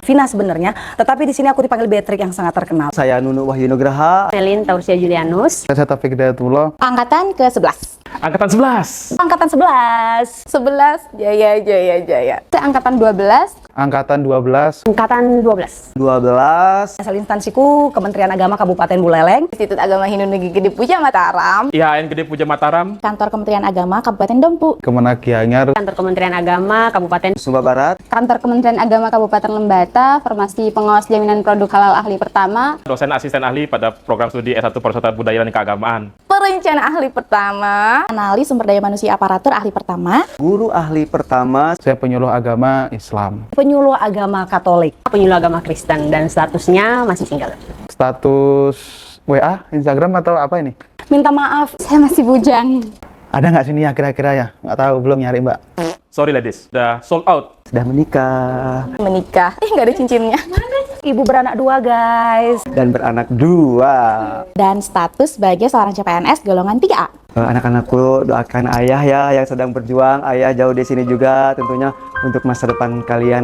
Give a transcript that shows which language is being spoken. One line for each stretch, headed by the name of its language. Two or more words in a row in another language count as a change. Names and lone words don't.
Indonesian: Vina sebenarnya, tetapi di sini aku dipanggil Beatrix yang sangat terkenal. Saya Nunu Wahyu Nugraha. Melin Taursia Julianus. Saya Taufik Hidayatullah. Angkatan ke-11. Angkatan 11. Angkatan 11. 11, Jaya. Saya angkatan 12. Angkatan 12. Angkatan 12. 12. Asal instansiku Kementerian Agama Kabupaten Buleleng. Institut Agama Hindu Negeri Gede Puja Mataram. IAIN Gede Puja Mataram. Kantor Kementerian Agama Kabupaten Dompu. Kemenak Gianyar. Kantor Kementerian Agama Kabupaten Sumba Barat. Kantor Kementerian Agama Kabupaten Lembata. Formasi Pengawas Jaminan Produk Halal Ahli Pertama. Dosen asisten ahli pada program studi S1 Pariwisata Budaya dan Keagamaan. Perencana ahli pertama. Analis sumber daya manusia aparatur ahli pertama. Guru ahli pertama. Saya penyuluh agama Islam. Penyuluh agama Katolik. Penyuluh Agama Kristen dan statusnya masih single. Status WA, Instagram atau apa ini? Minta maaf, Saya masih bujang. Ada nggak sini ya kira-kira ya? Nggak tahu, belum nyari mbak.
English: Sorry ladies,
Indonesian: udah
English: sold out.
Indonesian: Sudah menikah. Menikah. Nggak ada cincinnya. ibu beranak 2 guys. Dan beranak 2. Dan status sebagai seorang CPNS golongan 3A. Anak-anakku, doakan ayah ya yang sedang berjuang. Ayah jauh di sini juga tentunya untuk masa depan kalian.